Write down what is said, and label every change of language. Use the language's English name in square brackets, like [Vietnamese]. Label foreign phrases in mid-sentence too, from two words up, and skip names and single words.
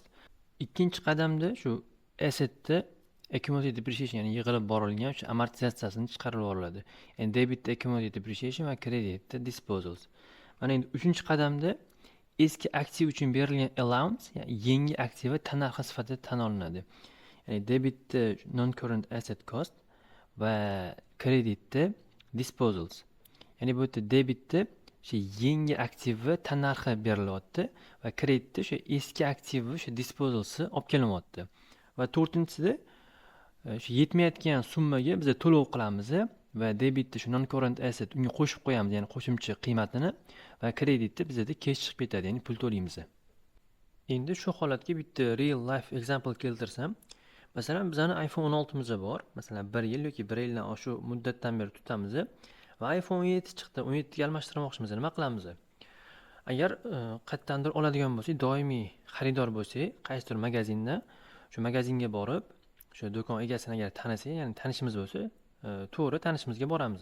[Uzbek] Ikkinchi qadamda shu assetda [English] accumulated depreciation, [Uzbek] ya'ni yig'ilib borilgan o'sha amortizatsiyasini chiqarib yuboriladi. Ya'ni debitda [English] accumulated depreciation [Uzbek] va kreditda disposals. Mana endi uchinchi qadamda eski aktiv uchun berilgan allowance, ya'ni yangi aktivni tannarxi sifatida tan olinadi. Ya'ni debitda [English] non current asset cost [Uzbek] va kreditda disposals. Ya'ni bu yerda debitda o'sha yangi aktivni tannarxi berilyapti va kreditda o'sha eski aktivni o'sha disposalsi olib kelinyapti. Va to'rtinchisida shu yetmayotgan summaga biz to'lov qilamiz va debitda shu [English] non current asset [Uzbek] unga qo'shib qo'yamiz, ya'ni qo'shimcha qiymatini, va kreditda bizda cash chiqib ketadi, ya'ni pul to'laymiz. Endi shu holatga bitta [English] real life example [Uzbek] keltirsam, masalan, bizning iPhone 16 miz bor. Masalan, 1 yil yoki 1 yildan shu muddatdan beri tutamiz va iPhone 17 chiqdi. 17 ga almashtirmoqchimiz. Nima qilamiz? Agar qayerdandir oladigan bo'lsak, doimiy xaridor bo'lsak, qaysidir magazindan shu magazinga borib, shu do'kon egasini agar tanisak, ya'ni tanishimiz bo'lsa, to'g'ri tanishimizga boramiz.